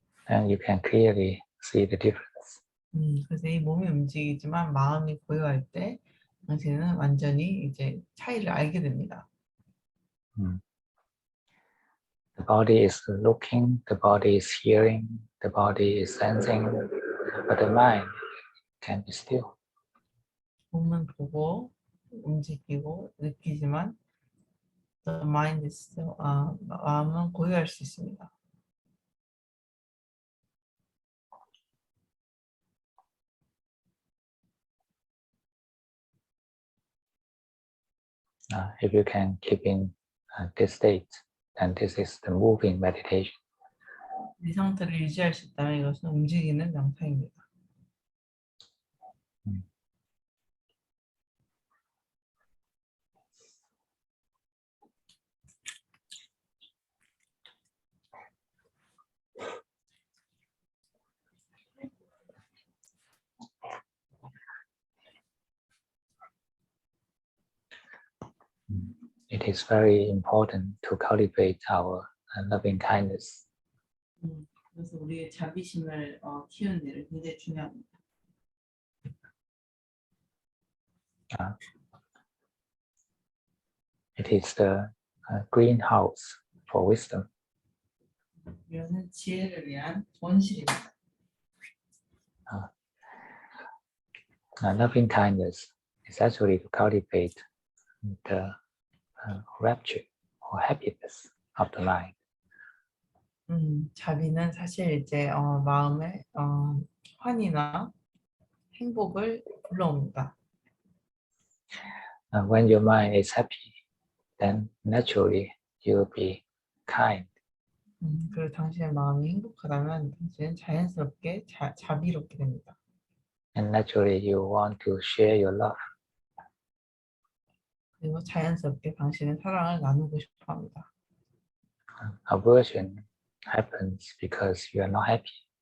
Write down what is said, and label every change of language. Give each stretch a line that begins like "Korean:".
English: And you can clearly see the difference.
Korean: 그래서 이 몸이 움직이지만 마음이 고요할 때 당신은 완전히 이제 차이를 알게 됩니다.
English: The body is looking, the body is hearing, the body is sensing, but the mind can be still.
Korean: 몸은 보고 움직이고 느끼지만
English: the mind is still,
Korean: 마음은 고요할 수 있습니다.
English: If you can keep in this state, then this is the moving meditation.
Korean: 이 상태를 유지할 수 있다면 이것은 움직이는 명상입니다.
English: It is very important to cultivate our loving kindness.
Korean: 그래서 우리의 자비심을 키우는 일은 굉장히 중요합니다.
English: It is the greenhouse for wisdom.
Korean: 이것은 지혜를 위한 온실입니다.
English: Loving kindness is actually to cultivate the rapture or happiness of the mind.
Korean: 자비는 사실 이제 마음에 환희나 행복을 불러옵니다.
English: When your mind is happy, then naturally you will be kind.
Korean: 그리고 당신의 마음이 행복하다면 당신은 자연스럽게 자비롭게 됩니다.
English: And naturally you want to share your love.
Korean: 그리고 자연스럽게 당신은 사랑을 나누고 싶어합니다.
English: Aversion happens because you are not happy.